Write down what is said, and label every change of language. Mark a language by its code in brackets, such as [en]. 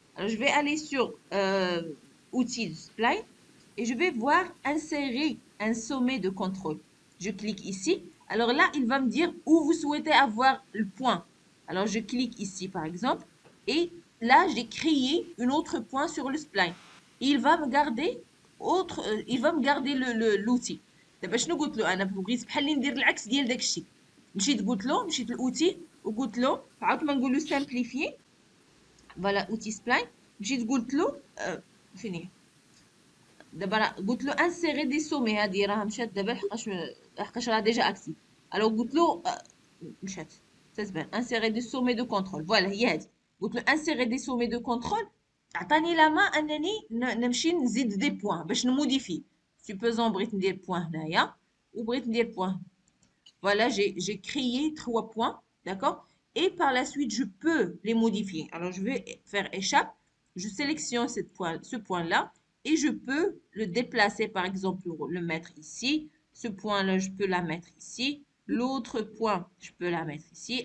[fr] Alors, je vais aller sur outils de spline et je vais voir insérer un sommet de contrôle. Je clique ici. Alors là, il va me dire où vous souhaitez avoir le point. Alors, je clique ici, par exemple, et là, j'ai créé un autre point sur le spline. Il va me garder l'outil. [ar] دابا شنو قلت له انا بغيت بحال اللي ندير العكس ديال داك الشيء. مشيت للاوتي وقلت له عاود ما نقول له سامبليفي فوالا اوتي سبلاين. مشيت قلت له فين هي دابا قلت له انسيري دي سومي. هذه راه مشات دابا لحقاش راه ديجا اكتيف. الو قلت له مشات تتبان انسيري دي سومي دو كونترول. فوالا هي هذه. قلت له انسيري دي سومي دو كونترول. عطاني لا ما انني نمشي نزيد دي بوين باش نموديفي. [fr] supposons [ar] بغيت ندير بوين هنايا وبغيت ندير بوين. [fr] Voilà, j'ai créé 3 points, d'accord? Et par la suite, je peux les modifier. Alors, je vais faire échappe. Je sélectionne ce point-là et je peux le déplacer, par exemple, le mettre ici. Ce point-là, je peux la mettre ici. L'autre point, je peux la mettre ici.